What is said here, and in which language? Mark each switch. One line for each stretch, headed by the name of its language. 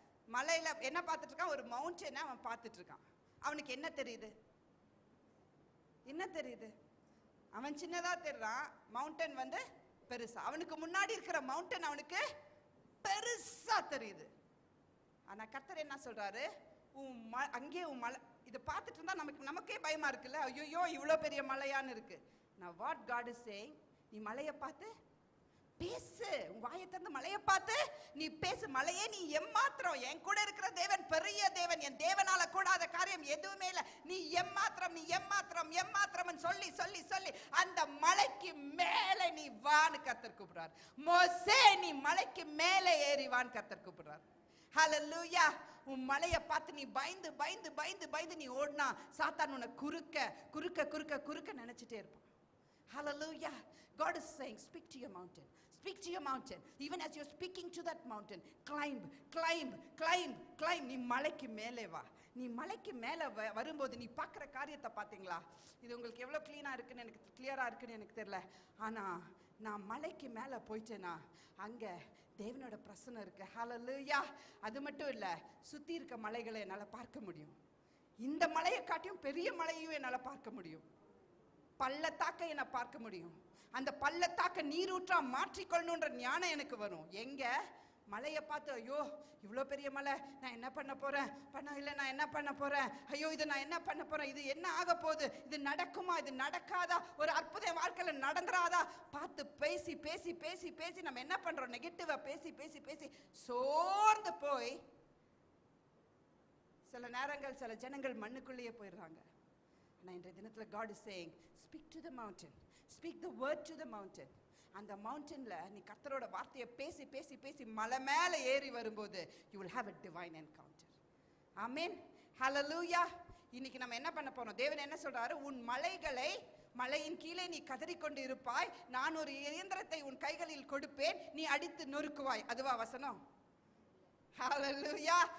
Tamil: மலையில என்ன பார்த்துட்டு இருக்கான்? ஒரு மவுண்டனை அவன் பார்த்துட்டு இருக்கான். அவனுக்கு என்ன தெரியுது? என்ன தெரியுது? அவன் சின்னதா தெரிறான், மவுண்டன் வந்து பெருசா. அவனுக்கு முன்னாடி இருக்கிற மவுண்டன் அவனுக்கு பெருசா தெரியுது. ஆனா கர்த்தர் என்ன சொல்றாரு? அங்கே உன் மலை இதை பார்த்துட்டு இருந்தா நமக்கே பயமா இருக்குல்ல. ஐயோ இவ்வளவு பெரிய மலையான்னு இருக்கு.
English: Now what God is saying,
Tamil: நீ மலையை பார்த்து பேசு. உன் வாயை திறந்து மலையை பார்த்து நீ பேசு. மலையே நீ எம்மாத்திரம், என் கூட இருக்கிற தேவன் பெரிய தேவன், என் தேவனால கூடாத காரியம் எதுவுமே இல்லை. நீ எம்மாத்திரம், நீ எம்மாத்திரம், எம்மாத்திரம் சொல்லி சொல்லி சொல்லி அந்த மலைக்கு மேலே நீ வான்னு கர்த்தர் கூப்பிடுறார். மோசே நீ மலைக்கு மேலே ஏறி வான்னு கர்த்தர் கூப்பிடுறார். ஹல்லேலூயா. உன் மலையை பார்த்து நீ பயந்து பயந்து பயந்து பயந்து நீ ஓடினா சாத்தான் உன்னை குறுக்க குறுக்க குறுக்க குறுக்க நினைச்சிட்டே இருப்பான்.
English: Hallelujah. God is saying, speak to your mountain. Speak to your mountain. Even as you're speaking to that mountain, climb, climb, climb, climb.
Tamil: நீ மலைக்கு மேலே வா. நீ மலைக்கு மேலே வரும்போது நீ பார்க்குற காரியத்தை பார்த்தீங்களா? இது உங்களுக்கு எவ்வளோ கிளீனாக இருக்குன்னு எனக்கு கிளியராக இருக்குன்னு எனக்கு தெரியல. ஆனால் நான் மலைக்கு மேலே போயிட்டேன்னா அங்கே தேவனோட பிரசன்னம் இருக்கு. ஹல்லேலூயா. அது மட்டும் இல்லை, சுற்றி இருக்க மலைகளை என்னால் பார்க்க முடியும். இந்த மலையை காட்டியும் பெரிய மலையும் என்னால் பார்க்க முடியும். பள்ளத்தாக்க என்ன பார்க்க முடியும். அந்த பள்ளத்தாக்க நீரூற்றா மாற்றிக்கொள்ளணுன்ற ஞானம் எனக்கு வரும். எங்க? மலையை பார்த்து ஐயோ இவ்வளோ பெரிய மலை, நான் என்ன பண்ண போறேன்? இல்லை நான் என்ன பண்ண போறேன்? ஐயோ இது நான் என்ன பண்ண போறேன்? இது என்ன ஆக போகுது? இது நடக்குமா? இது நடக்காதா? ஒரு அற்புத வாழ்க்கையில நடந்துராதா? பார்த்து பேசி பேசி பேசி பேசி நம்ம என்ன பண்றோம்? நெகட்டிவா பேசி பேசி பேசி சோர்ந்து போய் சில நேரங்கள் சில ஜனங்கள் மண்ணுக்குள்ளேயே போயிடுறாங்க. ஆனால் இன்றைய தினத்தில்
English: God is saying, speak to the mountain, speak the word to the mountain.
Tamil: அந்த மவுண்டன்ல நீ கர்த்தரோட வார்த்தையை பேசி பேசி பேசி மலை மேலே ஏறி வரும்போது
English: you will have a divine encounter.
Tamil: ஆமென். ஹல்லேலூயா. இன்னைக்கு நம்ம என்ன பண்ண போறோம்? தேவன் என்ன சொல்றாரு? உன் மலையின் கீழே நீ கதறிக்கொண்டு இருப்பாய், நான் ஒரு இயந்திரத்தை உன் கைகளில் கொடுப்பேன், நீ அடித்து நொறுக்குவாய். அதுவா வசனம்? ஹல்லேலூயா.